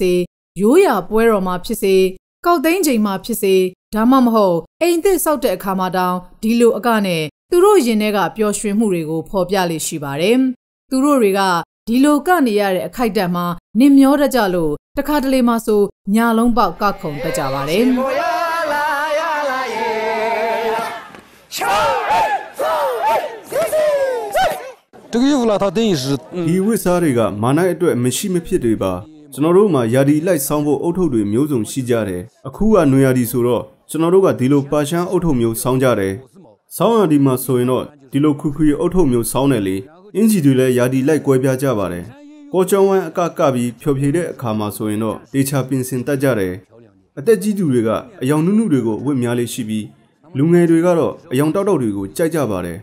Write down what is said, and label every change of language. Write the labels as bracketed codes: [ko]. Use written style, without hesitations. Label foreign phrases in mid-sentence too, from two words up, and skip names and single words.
[my] စေရိုးရာပွဲတော်မှာဖြစ်စေကောက်သိန်းချိန်မှာဖြစ်စေဒါမှမဟုတ်အိမ်သစ်ဆောက်တဲ့အခါမှာတောင်ဒီလိုအကနဲ့သူတို့ရင်ထဲကပျော်ရွှင်မှုတွေကိုဖော်ပြလေ့ရှိပါတယ်သူတို့တွေကဒီလိုကနေရတဲ့အခိုက်အတန့်မှာနင်မျောတတ်ကြလို့တခါတလေမှဆိုညာလုံးပေါက်ကခုန်တတ်ကြပါတယ် [zh] 这个衣服呢，它等于是 [my] ဒီဝတ်စားတွေကမာနက်အတွက်မရှိမဖြစ်တွေပါကျွန်တော်တို့မှာယာဒီလိုက်ဆောင်းဖို့အုတ်ထုပ်တွေမျိုးစုံရှိကြတယ်အခုကနွေရာဒီဆိုတော့ကျွန်တော်တို့ကဒီလိုပါရှမ်းအုတ်ထုပ်မျိုးဆောင်းကြတယ်ဆောင်းရာဒီမှာဆိုရင်တော့ဒီလိုခွခွအုတ်ထုပ်မျိုးဆောင်းတယ်လေအင်ဂျီတွေလည်းယာဒီလိုက်ကွဲပြားကြပါတယ်ကောကျောင်းဝမ်းအကပြီးဖျော်ဖြေတဲ့အခါမှာဆိုရင်တော့တေချာပင်စင်တတ်ကြတယ်အသက်ကြီးသူတွေကအယောင်နုနုတွေကိုအဝတ်များလေးရှိပြီးလူငယ်တွေကတော့အယောင်တောက်တောက်တွေကိုကြိုက်ကြပါတယ်